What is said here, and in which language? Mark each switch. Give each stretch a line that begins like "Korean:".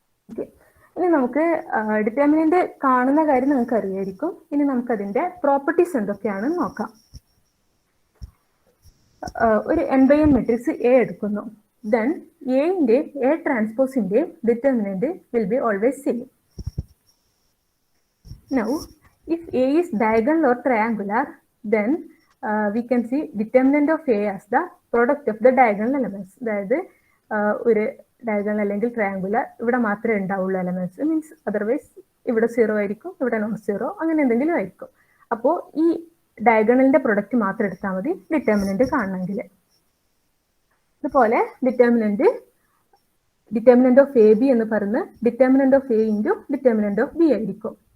Malayalam: Okay, ഇനി നമുക്ക് determinant കാണുന്ന കാര്യം നിങ്ങൾക്ക് അറിയായിരിക്കും. ഇനി നമുക്കതിന്റെ പ്രോപ്പർട്ടീസ് എന്തൊക്കെയാണെന്ന് നോക്കാം. ഒരു n/n മെട്രിക്സ് എ എടുക്കുന്നു. ദെൻ എന്റെ A ട്രാൻസ്പോസിന്റെ determinant will be always same.
English: Now if A is diagonal or triangular, then we can see determinant of A as the product of the diagonal elements.
Malayalam: അതായത് ഒരു diagonal അല്ലെങ്കിൽ triangular ഇവിടെ മാത്രമേ ഉണ്ടാവുള്ളൂ elements. Means otherwise ഇവിടെ 0 ആയിരിക്കും, ഇവിടെ non 0, അങ്ങനെ എന്തെങ്കിലും ആയിരിക്കും. അപ്പോൾ ഈ ഡയഗണലിന്റെ പ്രൊഡക്റ്റ് മാത്രം എടുത്താൽ മതി ഡിറ്റർമിനന്റ് കാണണമെങ്കിൽ. അതുപോലെ ഡിറ്റർമിനന്റ് ഓഫ് എ ബി എന്ന് പറയുന്നത് determinant of A × determinant of B ആയിരിക്കും.